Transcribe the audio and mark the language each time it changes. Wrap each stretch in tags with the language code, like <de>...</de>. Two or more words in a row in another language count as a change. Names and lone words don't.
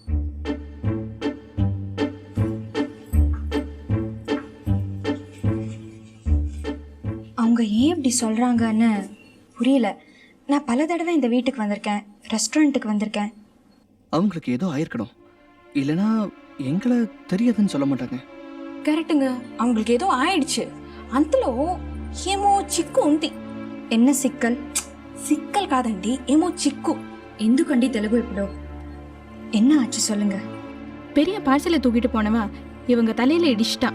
<ta>அவங்க ஏன் இப்படி சொல்றாங்கன்னு புரியல. நான் பல தடவை இந்த வீட்டுக்கு வந்திருக்கேன், ரெஸ்டாரண்ட்டுக்கு வந்திருக்கேன். அவங்களுக்கு ஏதோ ஆயிருக்கணும். இல்லனா எங்களை தெரியாதுன்னு சொல்ல மாட்டாங்க. కరెక్ట్గా அவங்களுக்கு ஏதோ ஆயிடுச்சு.</ta> <te>అంతలో ఏమో చిక్కు ఉంది.</te> <ta>என்ன சிக்கல் சிக்கல்</ta> <te>కాదండి, ఏమో చిక్కు. ఎందుకండి తెలుగు ఇప్పుడు?</te> <ta>என்ன ஆச்சு சொல்லுங்க. பெரிய பார்சலை தூக்கிட்டு போனவன் இவங்க தலையில இடிச்சிட்டான்.</ta>